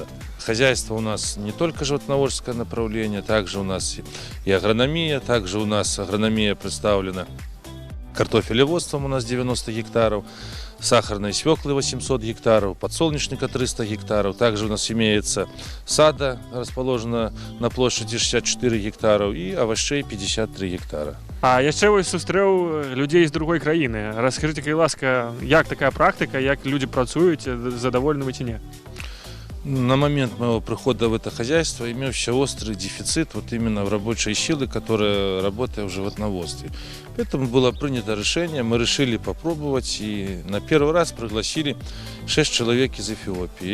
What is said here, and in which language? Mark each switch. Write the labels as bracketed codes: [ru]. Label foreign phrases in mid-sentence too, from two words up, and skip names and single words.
[ru] Хозяйство у нас не только животноводческое направление, также у нас и агрономия, также у нас агрономия представлена картофелеводством, у нас 90 гектаров, сахарной свеклы 800 гектаров, подсолнечника 300 гектаров. Также у нас имеется сада, расположена на площади 64 гектаров, и овощей 53 гектара. [be] А яшчэ вось сустрэў людзей з другой краіны. Раскажыце, кай ласка, як такая практыка, як людзі працуюць, задаволены вы ці не? [ru] На момент моего прихода в это хозяйство имелся острый дефицит вот именно в рабочей силы, которая работает в животноводстве. Поэтому было принято решение, мы решили попробовать, и на первый раз пригласили 6 человек из Эфиопии.